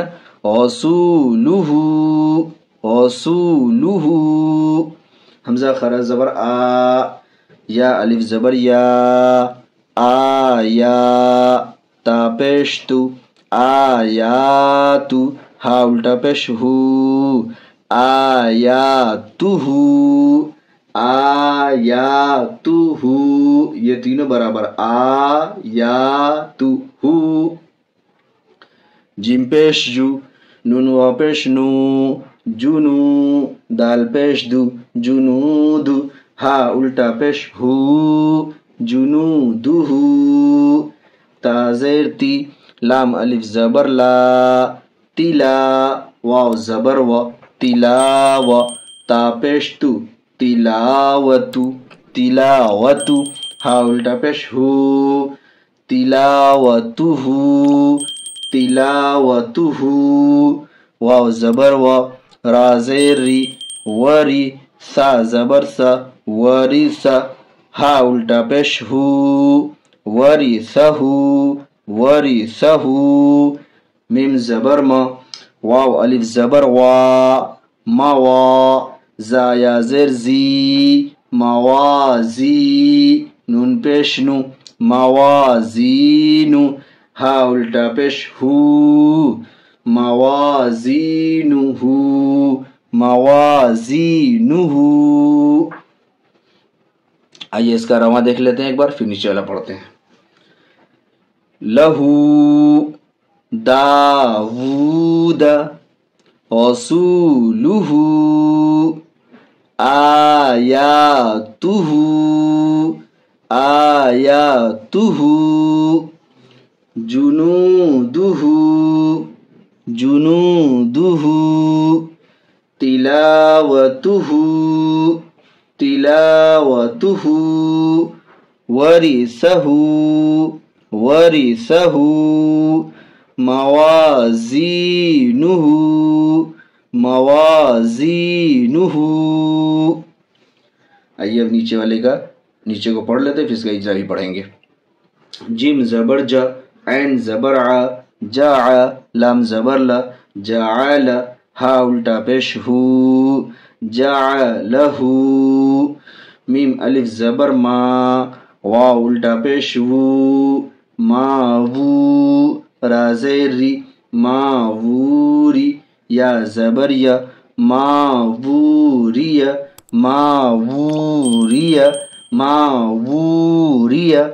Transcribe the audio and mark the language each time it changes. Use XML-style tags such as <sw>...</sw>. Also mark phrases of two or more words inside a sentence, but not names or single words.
<ar>غوسوله، غوسوله.</ar> <hi>हमजा खरा जबर आ, या अलिफ जबर या, आया, ता पेश तू, आयातु, हा उल्टा पेश हू, आयातुहू, आयातुहू, ये तीनों बराबर, आयातुहू। जिम पेश जू, नून वाव पेश नू, जुनू, दाल पेश दू, जुनूदु, हा उल्टा पेश हू, जुनूदुहू, ता ज़ेर ती, लाम अलिफ जबर ला, तिला, वाव जबर व, तिलाव, ता पेश तू, तिलावतु, तिलावतु, हा उल्टा पेश हू, तिलावतुहू, तिलावतुहू, वाव जबर व, रा ज़ेर री, वरी, सा जबर सा, वरिसा, हा उल्टा पेश हू, वरिसहू, वरिसहू, मीम जबर म, वाव अलिफ जबर वा, मावा, जाया ज़ेर जी, मवाजी, नून पेश नु, मवाजीनु, हा उल्टा पेश हू, मवाजीनुहू, मवाजीनुहू। आइए इसका रवा देख लेते हैं एक बार, फिर नीचे वाला पढ़ते हैं।</hi> <ar>له, داود، رسوله, آياته، آياته, جنوده، جنوده، تلاوته، تلاوته، ورثه، ورثه، موازينه، موازينه.</ar> <hi>आइए अब नीचे वाले का, नीचे को पढ़ लेते हैं, फिर इसका इज्जा भी पढ़ेंगे। जिम जबर जा, ऐन जबर आ, जा, लाम जबर ला, जाअल, हा उल्टा पेश हू, जाअलहू, मीम अलिफ जबर मा, वाव उल्टा पेश वू, मावू, रा ज़ेर री, मावूरी, या जबर या, मावूरिया, मावूरिया, मावूरिया।</hi>